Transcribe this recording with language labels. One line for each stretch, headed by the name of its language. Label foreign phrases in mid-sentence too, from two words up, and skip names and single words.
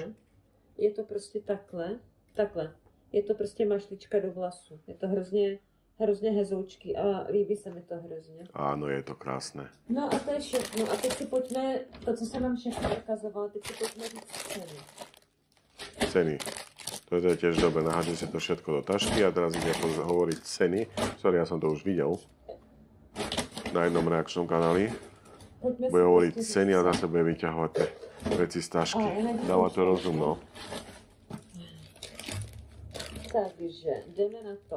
Czech: Je to prostě takhle. Je to prostě mašlička do vlasu. Je to hrozně hezoučky a líbí se mi to hrozně.
Slovak: Áno, je to krásné.
Czech: No a to je všechno. A teď si pojďme, to, co jsem vám všechno ukazovala, teď si pojďme říct ceny. Ceny.
Slovak: To je tiež dobre, nahážem si to všetko do tašky a teraz ide hovoriť ceny. Sorry, ja som to už videl na jednom reakčnom kanáli. Bude hovoriť ceny a zase bude vyťahovať tie veci z tašky. Dáva to rozumno.
Czech: Takže jdeme na to.